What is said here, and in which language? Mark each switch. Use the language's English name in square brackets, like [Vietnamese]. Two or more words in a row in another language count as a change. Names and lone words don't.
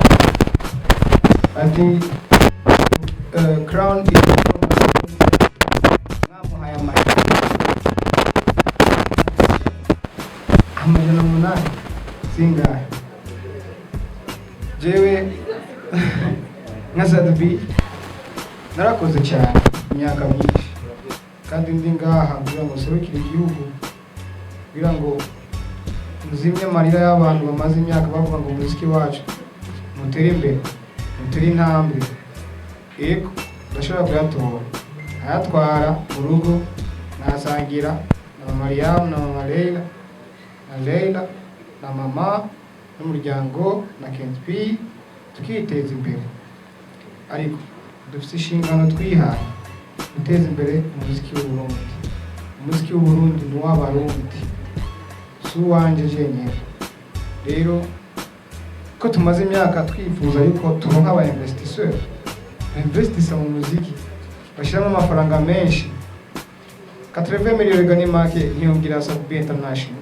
[English] I think Crown is singer. [Rundi] Jewe Sadbi narakoze cyane imyaka myinshi kandi ndi ngaha kugira ngo serukire igihugu kugira ngo muzimye amarira y'abantu bamaze imyaka bavuga ngo umuziki wacu mutere imbere, mutere intambwe. Yego ndashobora kuyatora ayatwara mu rugo nasangira na Mariam na Mama Leila na mama n'umuryango na Kent tukiteza imbere. Ariko dufite inshingano twihaye guteza imbere umuziki w'Uburundi. Umuziki w'Uburundi ni w'Abarundi, si uwanje jenyine. Rero ko tumaze imyaka twifuza yuko turonka aba investisseur mu muziki bashiramo amafaranga menshi 80 miliyoni gani make ntiyongira Sadbi International.